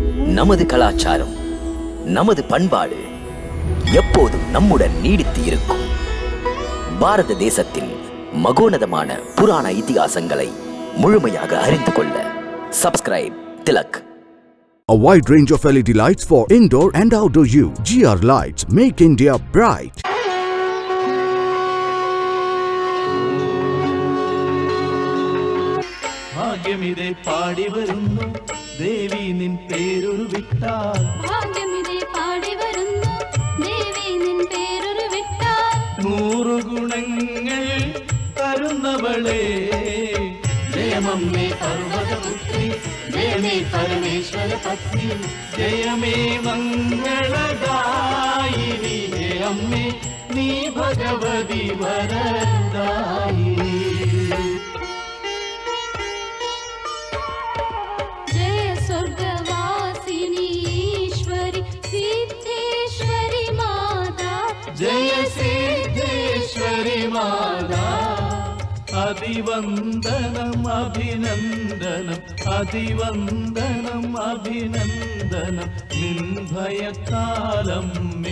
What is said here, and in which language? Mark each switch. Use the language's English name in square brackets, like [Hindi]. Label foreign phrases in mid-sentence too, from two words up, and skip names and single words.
[Tamil] நமது கலாச்சாரம், நமது பண்பாடு எப்போதும் நம்முடன் நீடித்து இருக்கும். பாரத தேசத்தின் மகோனதமான புராண இதிகாசங்களை முழுமையாக அறிந்து கொள்ள சப்ஸ்கிரைப் திலக். [English] A wide range of LED lights for indoor and outdoor use. GR Lights make India bright. [Malayalam] ഭാഗ്യമിതേ പാടി വരുന്നു ദേവി നിൻ പേരൊരു വിട്ടാൽ. ഭാഗ്യമിതേ പാടി വരുന്നു ദേവി നിൻ പേരൊരു വിട്ടാൽ. 100 ഗുണങ്ങൾ തരുന്നവളേ ജയമമ്മേ പർവതപുത്രി, ജയമേ പരമേശ്വര പത്നി, ജയമേ മംഗളദായിനി, അമ്മേ നീ ഭഗവതി വരദായിനി. [Hindi] जय स्वर्गवासिनी ईश्वरी सिद्धेश्वरी माता, जय सिद्धेश्वरी माता. [Sanskrit] अभिवन्दनम् अभिनन्दनम् अभिवन्दनम् अभिनन्दनम् निर्भयकालम्मे.